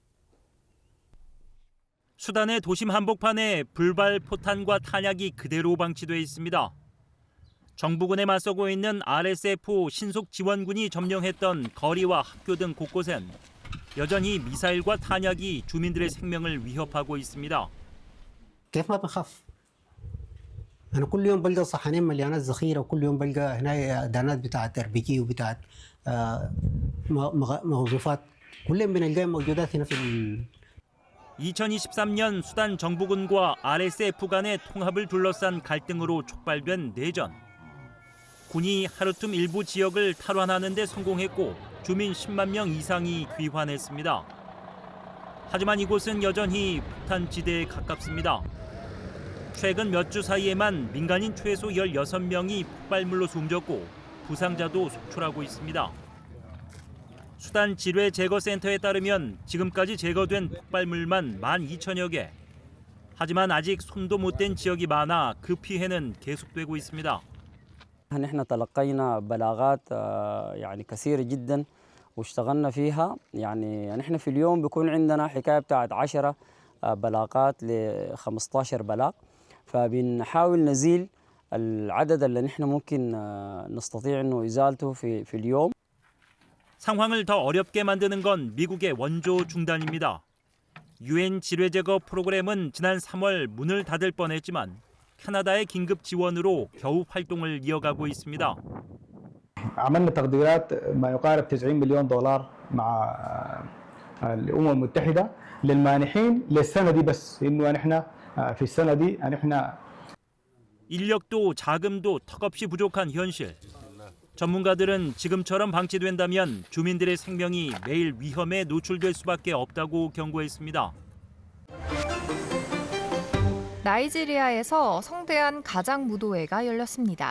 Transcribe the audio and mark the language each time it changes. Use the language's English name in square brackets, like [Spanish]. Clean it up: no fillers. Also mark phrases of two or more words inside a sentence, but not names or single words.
[Korean] 수단의 도심 한복판에 불발 포탄과 탄약이 그대로 방치돼 있습니다. 정부군에 맞서고 있는 RSF 신속 지원군이 점령했던 거리와 학교 등 곳곳엔 여전히 미사일과 탄약이 주민들의 생명을 위협하고 있습니다. [Arabic] كيف ما بخاف؟ أنا كل يوم بلقى صحنين مليانات ذخيرة وكل يوم بلقى هنا دانات بتاعت RPG وبتاعت مغزوفات كلهم بنلقاهم موجودات هنا في [Korean] 2023년 수단 정부군과 RSF 간의 통합을 둘러싼 갈등으로 촉발된 내전. 군이 하루틈 일부 지역을 탈환하는 데 성공했고 주민 10만 명 이상이 귀환했습니다. 하지만 이곳은 여전히 폭탄지대에 가깝습니다. 최근 몇 주 사이에만 민간인 최소 16명이 폭발물로 숨졌고 부상자도 속출하고 있습니다. 수단 지뢰 제거 센터에 따르면 지금까지 제거된 폭발물만 12,000여 개. 하지만 아직 손도 못 댄 지역이 많아 그 피해는 계속되고 있습니다. [Arabic] نحن تلقينا بلاغات يعني كثيرة جدا واشتغلنا فيها يعني نحن في اليوم بيكون عندنا حكاية بتاعت 10 بلاغات ل 15 بلاغ فبنحاول نزيل العدد اللي نحن ممكن نستطيع انه ازالته في اليوم. [Korean] 상황을 더 어렵게 만드는 건 미국의 원조 중단입니다. 유엔 지뢰 제거 프로그램은 지난 3월 문을 닫을 뻔했지만 캐나다의 긴급 지원으로 겨우 활동을 이어가고 있습니다. [Arabic] عملنا تقديرات ما يقارب 90 مليون دولار مع الأمم المتحدة للمانحين للسنة دي بس إنه نحن في السنة دي نحن [Korean] 인력도 자금도 턱없이 부족한 현실. 전문가들은 지금처럼 방치된다면 주민들의 생명이 매일 위험에 노출될 수밖에 없다고 경고했습니다. 나이지리아에서 성대한 가장 무도회가 열렸습니다.